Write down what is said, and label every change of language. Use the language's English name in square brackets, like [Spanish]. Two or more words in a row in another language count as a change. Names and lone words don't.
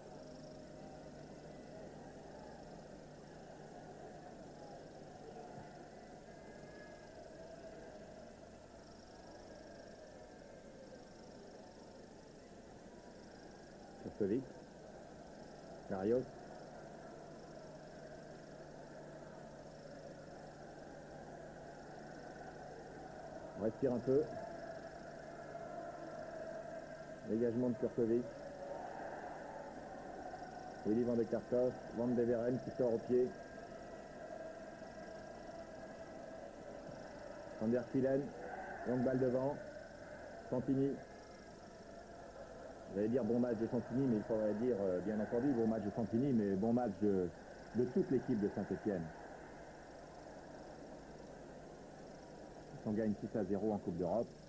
[French] Kurkovic. Karios. On respire un peu. Dégagement de Kurkovic. Willy Van de Kerkhoff, Van de Veren qui sort au pied. Van der Fielen, longue balle devant. Santini. J'allais dire bon match de Santini, mais il faudrait dire, bien entendu, bon match de Santini, mais bon match de toute l'équipe de Saint-Étienne. On gagne 6-0 en Coupe d'Europe.